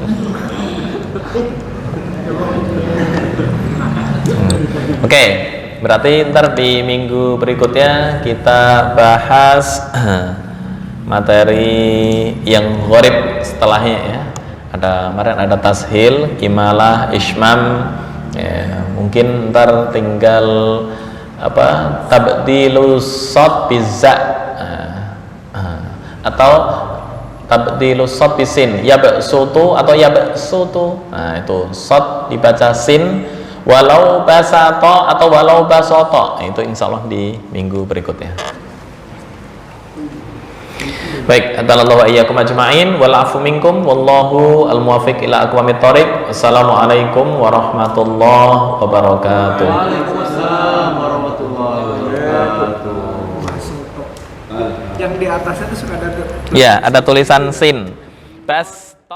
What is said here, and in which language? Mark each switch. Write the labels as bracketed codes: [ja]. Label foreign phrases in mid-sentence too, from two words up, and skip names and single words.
[id] Oke, berarti ntar di minggu berikutnya kita bahas materi yang gharib setelahnya ya. Kemarin ada tashil, kimalah, ismam. Ya, mungkin ntar tinggal [ar] تبديل الصاد بالزاي [id] atau [ar] تبديل الصاد بالسين, [id] yabsutu atau yabsutu. Nah, itu shad dibaca sin, walau basato atau walau basoto. Nah, itu insyaallah di minggu berikutnya. [ar] Baik, أعاننا الله وإياكم أجمعين والعفو منكم والله الموفق إلى أقوم الطريق. السلام عليكم ورحمة الله وبركاته. وعليكم السلام ورحمة الله وبركاته. [id] Yang di atasnya itu suka ada. Ya, ada tulisan sin. Bas